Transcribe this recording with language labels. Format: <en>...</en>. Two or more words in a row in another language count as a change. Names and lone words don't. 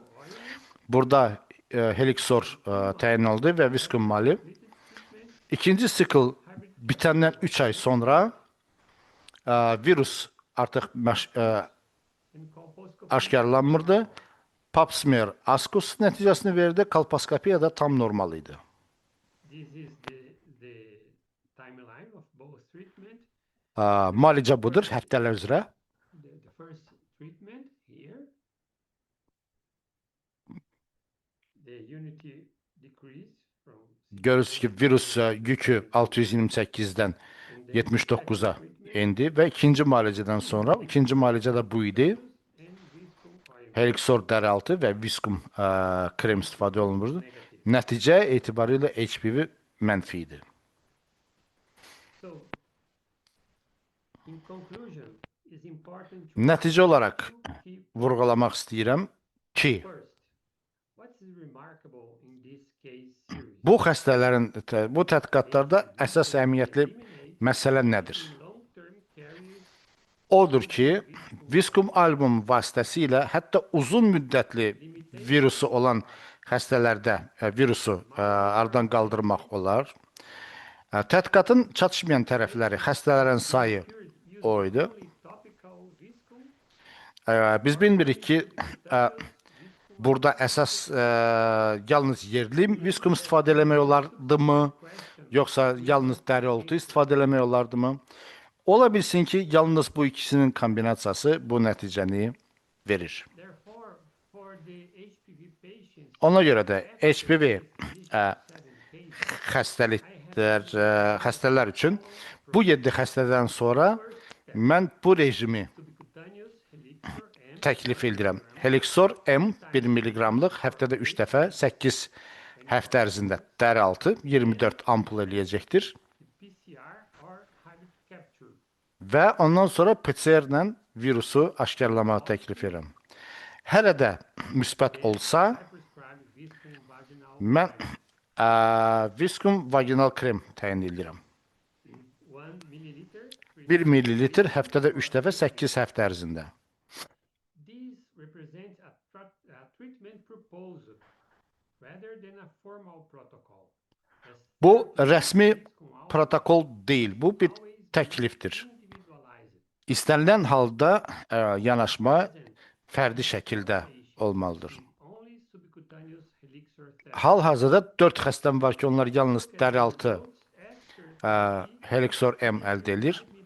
<az>Burada Helixor təyin oldu və Viscum mali. İkinci sikl bitəndən 3 ay sonra virus artıq</az> <en>and colposcopy</en> <az>aşkarlanmırdı.</az> <en>Pap smear</en> <az>askus nəticəsini verdi, kolposkopiya da tam normal idi.</az> <en>this is the timeline of both treatment.</en> <az>Müalicə budur həftələr üzrə.</az> <en>The first treatment here, the unity decrease from</en> <az>Görürsünüz ki, virus yükü 628-dən 79-a indi və ikinci müalicədən sonra, ikinci müalicə də bu idi.</az> <en>and Viscum oil</en> <az>Helixor dəraltı və Viscum krem istifadə olunurdu. Nəticə etibarilə HPV mənfi idi.</az> <en>So, in conclusion, it's important to</en> <az>Nəticə olaraq</az> <en>keep</en> <az>vurğulamaq istəyirəm ki,</az> <en>first. What's remarkable in this case series?</en> <az>bu xəstələrin, bu tədqiqatlarda əsas əhəmiyyətli məsələ nədir?</az> <en>Long-term carriers</en> <az>Odur ki, Viscum album vasitəsilə hətta uzun müddətli virusu olan xəstələrdə virusu aradan qaldırmaq olar. Tədqiqatın çatışmayan tərəfləri, xəstələrin sayı o idi.</az> <en>only topical Viscum</en> <az>Biz bilmirik ki, burada əsas yalnız yerli Viscum istifadə eləmək olardımı, yoxsa yalnız dəri oltu istifadə eləmək olardımı? Ola bilsin ki, yalnız bu ikisinin kombinasiyası bu nəticəni verir.</az> <en>Therefore, for the HPV patients,</en> <az>Ona görə də HPV</az> <en>7 cases,</en> <az>xəstələr üçün bu 7 xəstədən sonra mən bu rejimi</az> <en>subcutaneous Helixor and</en> <az>təklif edirəm. Helixor M 1 mg-lıq həftədə 3 dəfə 8 həftə ərzində dəri altı 24 ampul eləyəcəkdir.</az> <en>PCR or hybrid capture.</en> <az>Və ondan sonra PCR-lə virusu aşkarlamağı təklif edirəm. Hələ də müsbət olsa,</az> <en>I prescribe Viscum vaginal</en> <az>mən Viscum vaginal krem təyin edirəm.</az> <en>1 milliliter.</en> <az>1 ml həftədə 3 dəfə 8 həftə ərzində.</az> <en>This represents a treatment proposal rather than a formal protocol. As</en> <az>Bu rəsmi</az> <en>Viscum always</en> <az>protokol deyil, bu bir təklifdir.</az> <en>individualized.</en> <az>İstənilən halda yanaşma fərdi şəkildə olmalıdır.</az> <en>Only</en> <az>Hal-hazırda 4 xəstəm var ki, onlar yalnız dəri altı Helixor M əldə edir.</az>